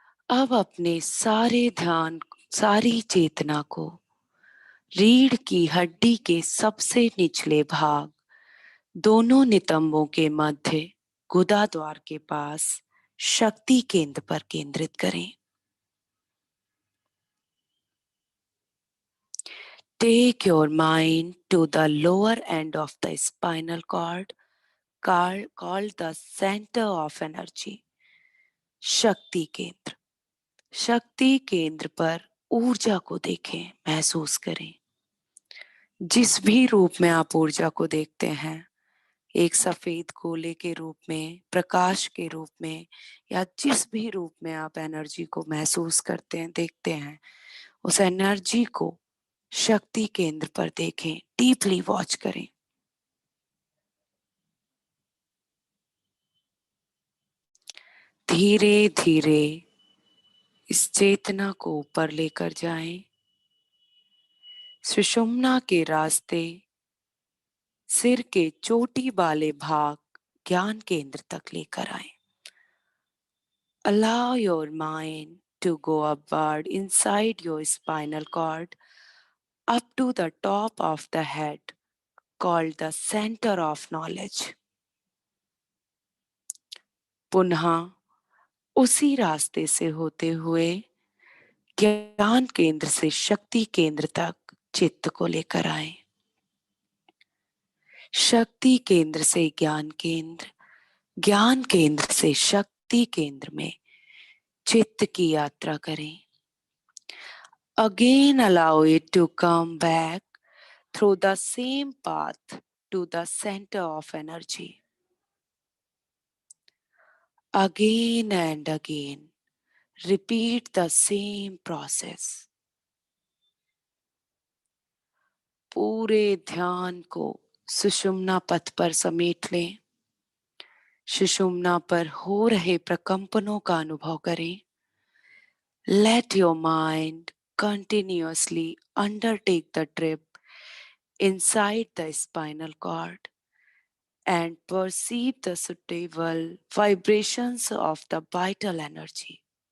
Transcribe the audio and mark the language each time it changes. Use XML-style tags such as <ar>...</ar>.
<hi>अब अपने सारी चेतना को रीढ़ की हड्डी के सबसे निचले भाग, दोनों नितंबों के मध्य गुदा द्वार के पास शक्ति केंद्र पर केंद्रित करें।</hi> <en>Take your mind to the lower end of the spinal cord, called the center of energy.</en> <hi>शक्ति केंद्र। शक्ति केंद्र पर ऊर्जा को देखें, महसूस करें। जिस भी रूप में आप ऊर्जा को देखते हैं, एक सफेद गोले के रूप में, प्रकाश के रूप में, या जिस भी रूप में आप एनर्जी को महसूस करते हैं, देखते हैं, उस एनर्जी को शक्ति केंद्र पर देखें,</hi> <en>deeply watch</en> <hi>करें। धीरे धीरे इस चेतना को ऊपर लेकर जाएं, सुषुम्ना के रास्ते सिर के चोटी वाले भाग ज्ञान केंद्र तक लेकर आए।</hi> <en>Allow your mind to go upward inside your spinal cord up to the top of the head, called the center of knowledge.</en> <hi>पुनः उसी रास्ते से होते हुए ज्ञान केंद्र से शक्ति केंद्र तक चित्त को लेकर आए। शक्ति केंद्र से ज्ञान केंद्र, ज्ञान केंद्र से शक्ति केंद्र में चित्त की यात्रा करें।</hi> <en>Again allow it to come back through the same path to the center of energy. Again and again, repeat the same process.</en> <hi>पूरे ध्यान को सुषुम्ना पथ पर समेट लें। सुषुम्ना पर हो रहे प्रकंपनों का अनुभव करें।</hi> <en>Let your mind continuously undertake the trip inside the spinal cord and perceive the suitable vibrations of the vital energy.</en>